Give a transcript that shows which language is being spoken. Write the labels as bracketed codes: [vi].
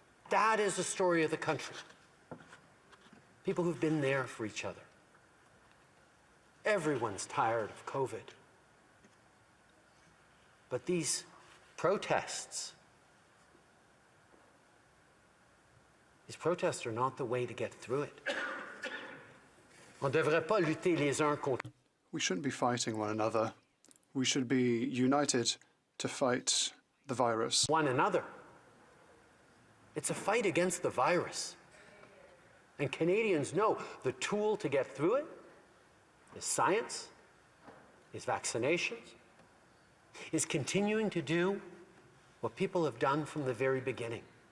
[en] That is the story of the country. People who've been there for each other. Everyone's tired of COVID. But these protests are not the way to get through it. [fr] On ne devrait pas lutter les uns contre. [en] We shouldn't be fighting one another. We should be united to fight the virus. One another. It's a fight against the virus. And Canadians know the tool to get through it is science, is vaccinations, is continuing to do what people have done from the very beginning.